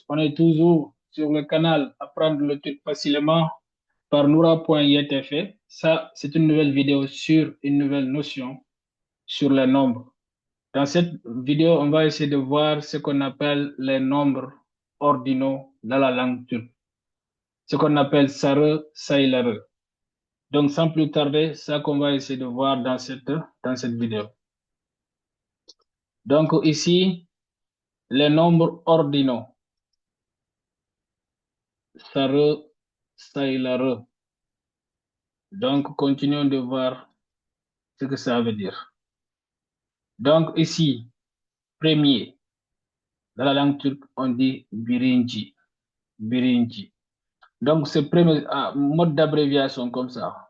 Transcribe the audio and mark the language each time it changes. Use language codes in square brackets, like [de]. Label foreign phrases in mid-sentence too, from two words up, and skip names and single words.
[fr] On est toujours sur le canal Apprendre le truc facilement par Noura.ytf. Ça, c'est une nouvelle vidéo sur une nouvelle notion sur les nombres. Dans cette vidéo, on va essayer de voir ce qu'on appelle les nombres ordinaux dans la langue turque. Ce qu'on appelle [tr] sarı, sayıları. [fr] Donc, sans plus tarder, ça qu'on va essayer de voir dans cette vidéo. Donc, ici, les nombres ordinaux. [tr] Sarı, sayıları. [fr] Donc, continuons de voir ce que ça veut dire. Donc, ici, premier, dans la langue turque, on dit [tr] birinci, birinci. [fr] Donc, ce premier mode d'abréviation comme ça.